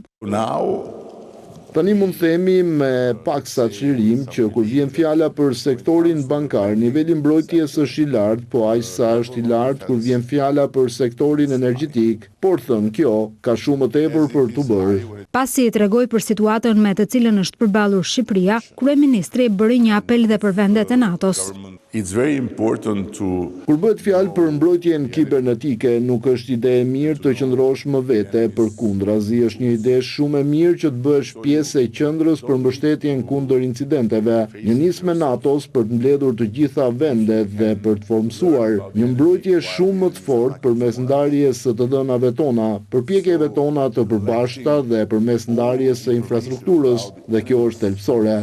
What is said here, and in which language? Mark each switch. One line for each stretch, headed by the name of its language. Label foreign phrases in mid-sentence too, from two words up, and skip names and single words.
Albanian: Tani mund themi me paksa çlirim që kur vjen fjala për sektorin bankar, niveli mbrojtjes është i lartë, po aq sa është i lartë kur vjen fjala për sektorin energjetik, por thënë kjo ka shumë më tepër për të bërë. Pasi i tregoi për situatën me të cilën është përballur Shqipëria, kryeministri bëri një apel dhe për vendet e NATO-s.
English: It's very important to
Albanian: Kur bëhet fjalë për mbrojtjen kibernetike, nuk është ide e mirë të qëndrosh më vete, përkundrazi është një ide shumë e mirë që të bësh pjesë e qendrës për mbështetjen kundër incidenteve, një nismë e NATO-s për të mbledhur të gjitha vendet dhe për të formsuar një mbrojtje shumë më të fortë përmes ndarjes së të dhënave tona, përpjekjeve tona të përbashkëta dhe përmes ndarjes së infrastrukturës, dhe kjo është thelbësore.